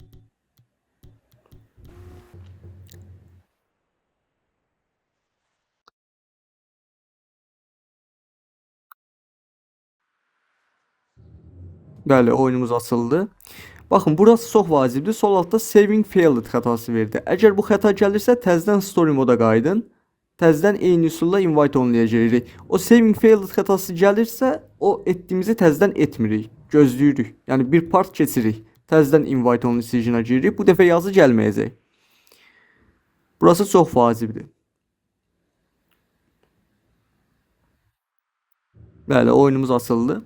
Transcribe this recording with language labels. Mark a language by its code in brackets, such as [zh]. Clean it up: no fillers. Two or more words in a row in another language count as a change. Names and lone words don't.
[az] Bəli, oyunumuz açıldı. Baxın, burası çox vacibdir. Sol altda [en] saving failed [az] xətası verdi. Əgər bu xəta gəlirsə, təzədən story moda qayıdın. Təzədən eyni üsulla invite onlayacağıq. O [en] saving failed [az] xətası gəlirsə, o etdiyimizi təzədən etmirik. Gözləyirik. Yəni bir part keçirik. Təzədən [en] invite on decision'a [az] giririk. Bu dəfə yazı gəlməyəcək. Burası çox vacibdir. Bəli, oyunumuz açıldı.